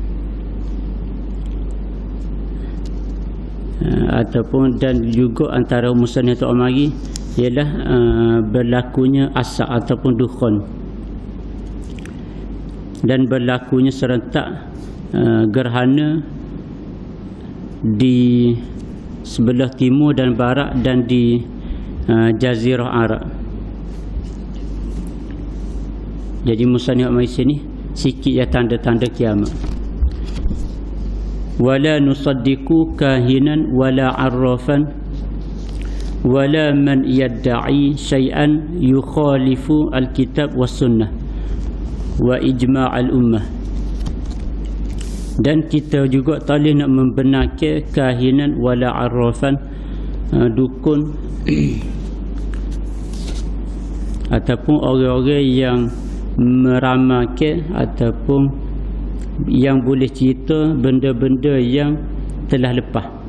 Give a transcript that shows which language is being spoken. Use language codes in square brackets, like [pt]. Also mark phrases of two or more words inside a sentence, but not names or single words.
[ms] Ataupun dan juga antara musannif tu mari ialah berlakunya asap ataupun dukhan, dan berlakunya serentak gerhana di sebelah timur dan barat dan di Jazirah Arab. Jadi musannif mari sini sikit ya tanda-tanda kiamat. [ar] ولا نصدق كاهنا ولا عرافا ولا من يدعي شيئا يخالف الكتاب والسنة وإجماع الأمة. [ms] Dan kita juga tak boleh nak membenarkan [ar] كاهنا ولا عرافا, [ms] dukun ataupun orang-orang yang meramalkan ataupun yang boleh cerita benda-benda yang telah lepas.